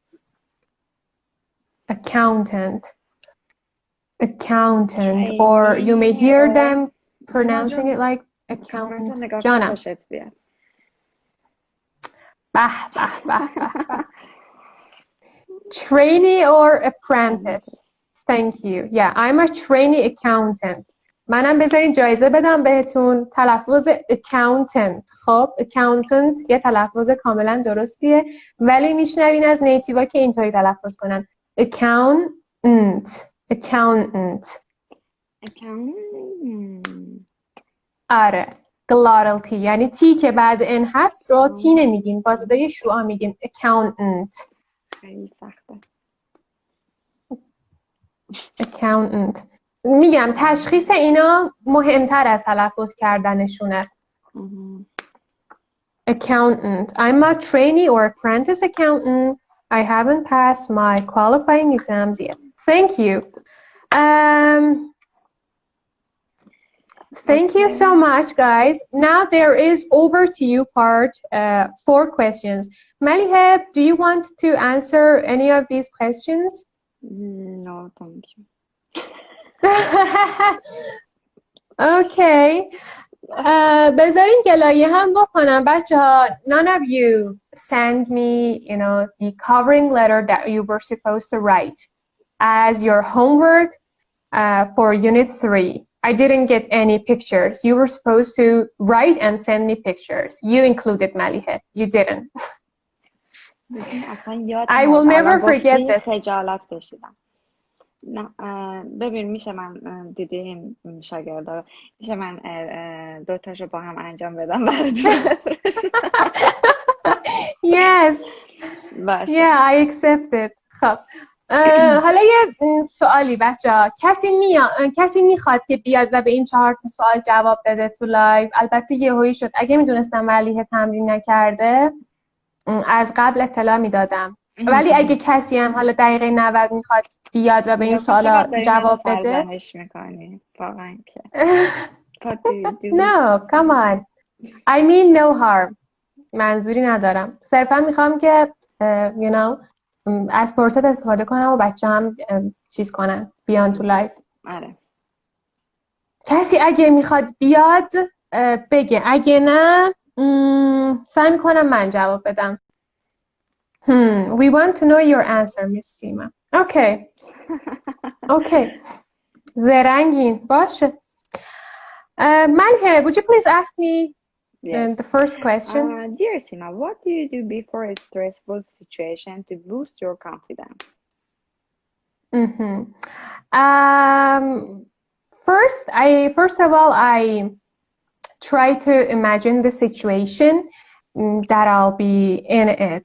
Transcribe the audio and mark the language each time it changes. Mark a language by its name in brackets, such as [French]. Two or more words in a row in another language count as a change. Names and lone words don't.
[English] Accountant. Accountant. Or you may hear them pronouncing it like accountant. Jana. Trainee or apprentice? Thank you. Yeah, I'm a trainee accountant. [Persian] منم بذارین جایزه بدم بهتون. تلفظ accountant. خب accountant یه تلفظ کاملا درستیه ولی میشنوین از نیتیوا که اینطوری تلفظ کنن accountant. Accountant. آره [English] glottal T [Persian] یعنی تی که بعد ان هست رو تی نمیگیم با صدای شوها میگیم accountant. خیلی سخته. [English] accountant. [Persian] میگم تشخیص اینا مهمتر از تلفظ کردنشونه. [English] Accountant. I'm a trainee or apprentice accountant. I haven't passed my qualifying exams yet. Thank you. Thank you so much, guys. Now there is over to you part 4 questions. Malihab, do you want to answer any of these questions? No, thank you. Okay. [Persian] بذارین گلایه هم بکنم بچه ها. [English] None of you send me, the covering letter that you were supposed to write as your homework for Unit 3. I didn't get any pictures. You were supposed to write and send me pictures. You included Malihe. You didn't. I will never forget this. [Persian] نه ببین میشه من دیدیم شاگردا میشه من 2 تاشو با هم انجام بدم براتون. [English] Yes. [Persian] باشه. [English] Yeah, I accept it. [Persian] خب حالا یه سوالی بچه‌ها کسی میخواد که بیاد و به این 4 تا سوال جواب بده تو لایو. البته یهویی شد. اگه میدونستم ملیحه تمرین نکرده از قبل اطلاع میدادم. ولی اگه کسی هم حالا دقیقه 90 میخواد بیاد و به این سوالا جواب بده سرزنش میکنی واقعا که [English] No, come on. I mean no harm. [Persian] منظوری ندارم. صرفا میخوام که از فرصت استفاده کنم و بچه هم چیز کنن بیان تو لایف. آره. کسی اگه میخواد بیاد بگه اگه نه سعی میکنم من جواب بدم. [English] We want to know your answer, Miss Sima. Okay. Okay. [Persian] زرنگین باشه. [English] Malhe, would you please ask me the first question? Dear Sima, what do you do before a stressful situation to boost your confidence? Mm-hmm. Um, first of all, I try to imagine the situation that I'll be in it.